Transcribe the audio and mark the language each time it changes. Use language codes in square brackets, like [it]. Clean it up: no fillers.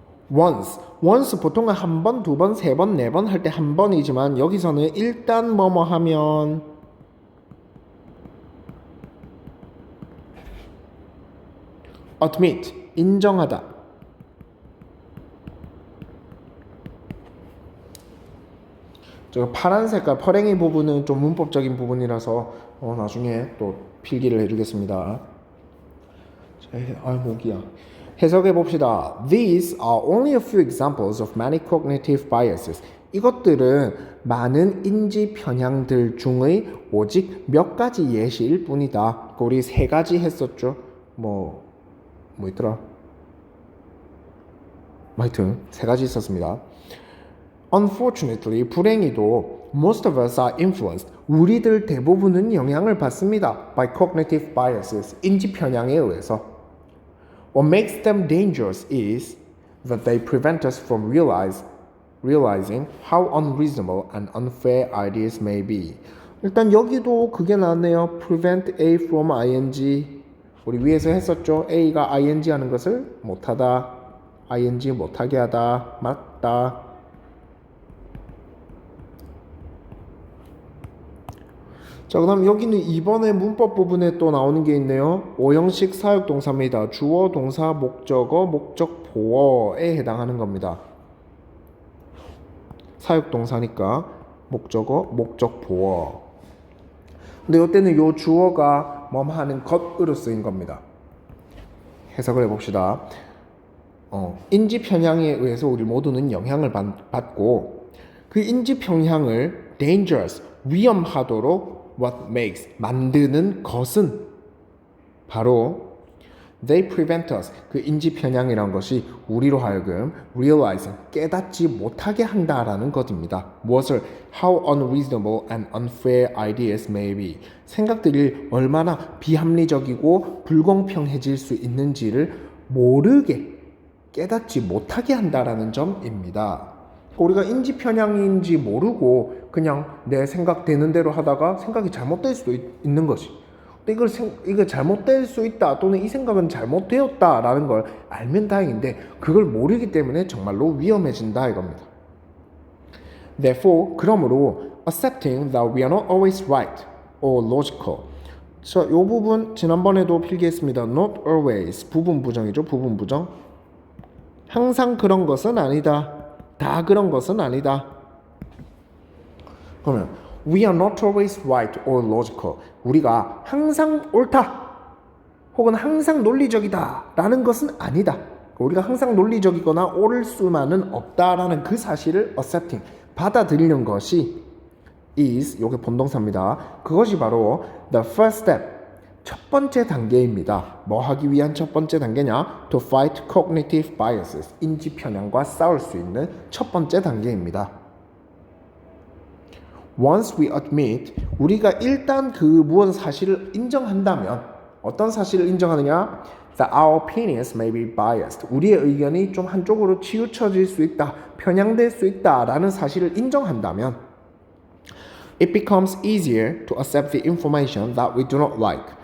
[ko] once 보통은 한 번, 두 번, 세 번, 네 번 할 때 한 번이지만 여기서는 일단 뭐뭐 하면 admit, 인정하다. 저 파란 색깔 퍼랭이 부분은 좀 문법적인 부분이라서 나중에 또 필기를 해주겠습니다. 목이야. 해석해 봅시다. [en] These are only a few examples of many cognitive biases. [ko] 이것들은 많은 인지 편향들 중의 오직 몇 가지 예시일 뿐이다. 우리 세 가지 했었죠. 뭐 있더라? 하여튼 세 가지 있었습니다. [en] Unfortunately, 불행히도 most of us are influenced. [ko] 우리들 대부분은 영향을 받습니다. [en] By cognitive biases, [ko] 인지 편향에 의해서. [en] What makes them dangerous is that they prevent us from realizing how unreasonable and unfair ideas may be. [ko] 일단 여기도 그게 나왔네요. [en] Prevent A from ing. [ko] 우리 위에서 했었죠. A가 ing 하는 것을 못하다, ing 못하게 하다, 막다. 자, 그 다음 여기는 이번에 문법 부분에 또 나오는 게 있네요. 5형식 사역동사입니다. 주어, 동사, 목적어, 목적보어에 해당하는 겁니다. 사역동사니까 목적어, 목적보어. 근데 이때는 요 주어가 뭐 하는 것으로 쓰인 겁니다. 해석을 해봅시다. 인지 편향에 의해서 우리 모두는 영향을 받고 그 인지 편향을 dangerous, 위험하도록 [en] what makes, [ko] 만드는 것은 바로 [en] they prevent us, [ko] 그 인지 편향이란 것이 우리로 하여금 realizing, 깨닫지 못하게 한다라는 것입니다. 무엇을? [en] How unreasonable and unfair ideas may be. [ko] 생각들이 얼마나 비합리적이고 불공평해질 수 있는지를 모르게, 깨닫지 못하게 한다라는 점입니다. 우리가 인지 편향인지 모르고 그냥 내 생각되는 대로 하다가 생각이 잘못될 수도 있는 것이. 이거 잘못될 수 있다 또는 이 생각은 잘못되었다라는 걸 알면 다행인데 그걸 모르기 때문에 정말로 위험해진다 이겁니다. [en] Therefore, 그러므로 accepting that we are not always right or logical. [ko] 자, 이 부분 지난번에도 필기했습니다. Not always, 부분 부정이죠. 부분 부정. 항상 그런 것은 아니다. 다 그런 것은 아니다. [en] 그러면 we are not always right or logical. [ko] 우리가 항상 옳다 혹은 항상 논리적이다 라는 것은 아니다. 우리가 항상 논리적이거나 옳을 수만은 없다라는 그 사실을 accepting, 받아들이는 것이 is, 요게 본동사입니다. 그것이 바로 [en] the first step, [ko] 첫 번째 단계입니다. 뭐 하기 위한 첫 번째 단계냐? [en] To fight cognitive biases. [ko] 인지 편향과 싸울 수 있는 첫 번째 단계입니다. [en] Once we admit, [ko] 우리가 일단 그 무언 사실을 인정한다면 어떤 사실을 인정하느냐? [en] That our opinions may be biased. [ko] 우리의 의견이 좀 한쪽으로 치우쳐질 수 있다, 편향될 수 있다라는 사실을 인정한다면 [en] it becomes easier to accept the information that we do not like.